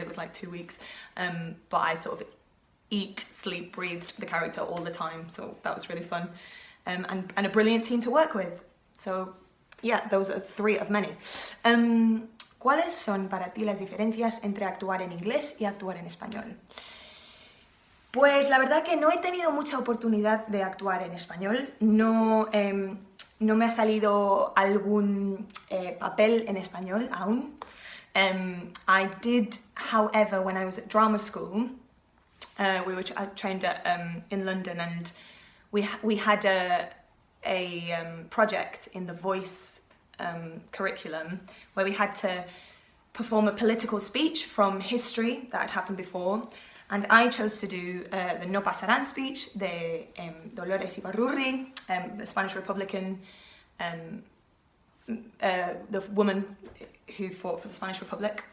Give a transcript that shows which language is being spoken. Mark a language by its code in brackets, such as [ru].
[en] It was like 2 weeks, but I sort of eat, sleep, breathed the character all the time, so that was really fun, and a brilliant team to work with. So yeah, those are 3 of many. [es] ¿Cuáles son para ti las diferencias entre actuar en inglés y actuar en español? Pues la verdad que no he tenido mucha oportunidad de actuar en español. No me ha salido algún papel en español aún. [en] I did, however, when I was at drama school, we were trained in London, and we had a project in the voice curriculum where we had to perform a political speech from history that had happened before, and I chose to do the No Pasarán speech, the Dolores Ibarrurri, the Spanish Republican, the woman who fought for the Spanish Republic.